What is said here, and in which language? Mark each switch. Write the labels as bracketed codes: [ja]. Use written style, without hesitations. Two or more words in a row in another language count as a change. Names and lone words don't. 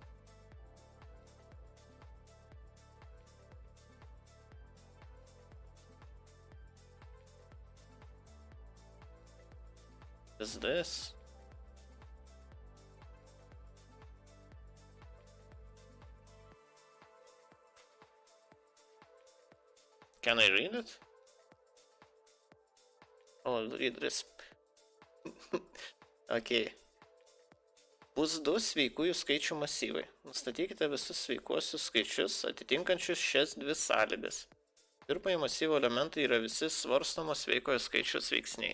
[en] Is this? Can I read it? Oh, I'll read this. Okay. [lt] bus du sveikųjų skaičių masyvai. Nustatykite visus sveikuosius skaičius atitinkančius šias dvi sąlygas. Pirmojo masyvo elementai yra visi svarstomo sveikojo skaičiaus veiksniai.